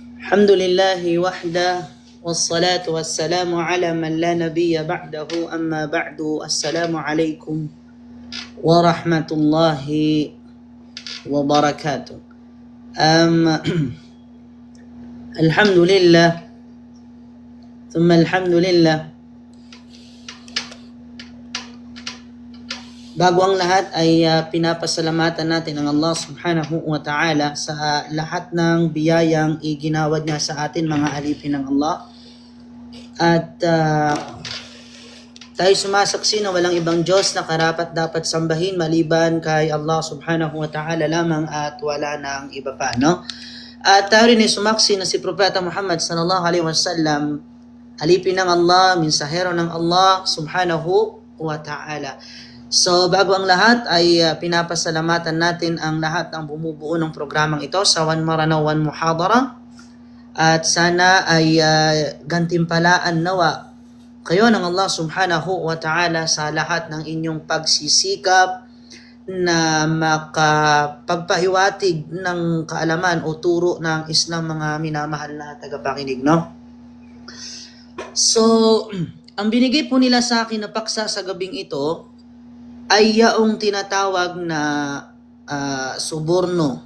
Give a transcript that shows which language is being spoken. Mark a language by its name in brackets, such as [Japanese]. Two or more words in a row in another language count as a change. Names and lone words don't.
[Arabic] الحمد لله وحده والصلاة والسلام على من لا نبي بعده أما بعد السلام عليكم ورحمة الله وبركاته. الحمد لله ثم الحمد لله. [Filipino] Bago ang lahat ay pinapasalamatan natin ang Allah [Arabic] سبحانه وتعالى [Filipino] sa lahat ng biyayang iginawad niya sa atin, mga alipin ng Allah. At tayo sumasaksi na walang ibang Diyos na karapat dapat sambahin maliban kay Allah [Arabic] سبحانه وتعالى [Filipino] lamang at wala nang iba pa, no? At tayo rin ay sumaksi na si Propeta Muhammad [Arabic] صلى الله عليه وسلم, [Filipino] alipin ng Allah, minsahero ng Allah [Arabic] سبحانه وتعالى. [Filipino] So bago ang lahat ay pinapasalamatan natin ang lahat ng bumubuo ng programang ito sa One Maranao One Muhadara, at sana ay gantimpalaan nawa kayo ng Allah [Arabic] سبحانه وتعالى [Filipino] sa lahat ng inyong pagsisikap na makapagpahiwatig ng kaalaman o turo ng Islam, mga minamahal na tagapakinig, no? So ang binigay po nila sa akin na paksa sa gabing ito ay yaong tinatawag na suborno.